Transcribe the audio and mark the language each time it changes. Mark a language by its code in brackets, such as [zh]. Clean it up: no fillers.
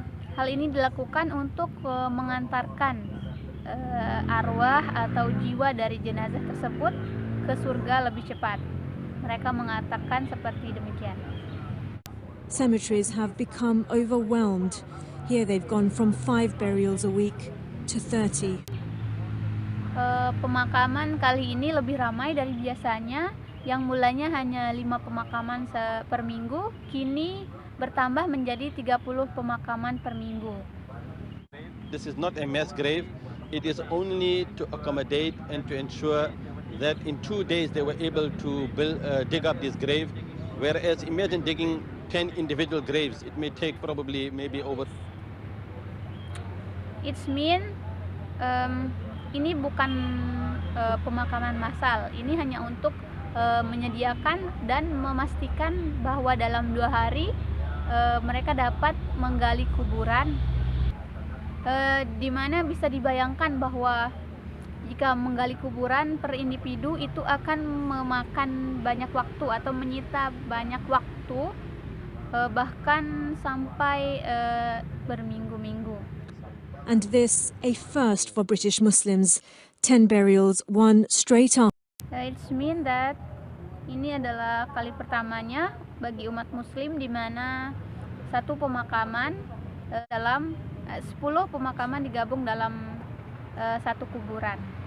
[id] Hal ini dilakukan untuk mengantarkan arwah atau jiwa dari jenazah tersebut ke surga lebih cepat. Mereka mengatakan seperti demikian. [en] Cemeteries have become overwhelmed. Here they've gone from 5 burials a week to 30. [id] Pemakaman kali ini lebih ramai dari biasanya, yang mulanya hanya 5 pemakaman per minggu, kini bertambah menjadi 30 pemakaman per minggu. [en] This is not a mass grave. It is only to accommodate and to ensure that in 2 days they were able to dig up this grave. Whereas imagine digging 10 individual graves. It may take probably maybe over. It means [id] ini bukan pemakaman massal. Ini hanya untuk menyediakan dan memastikan bahwa dalam 2 hari mereka dapat menggali kuburan, di mana bisa dibayangkan bahwa jika menggali kuburan per individu itu akan memakan banyak waktu atau menyita banyak waktu, bahkan sampai berminggu-minggu. [en] And this a first for British Muslims. 10 burials, one straight up. It means that [id] ini adalah kali pertamanya bagi umat Muslim di mana satu pemakaman dalam 10 pemakaman digabung dalam satu kuburan.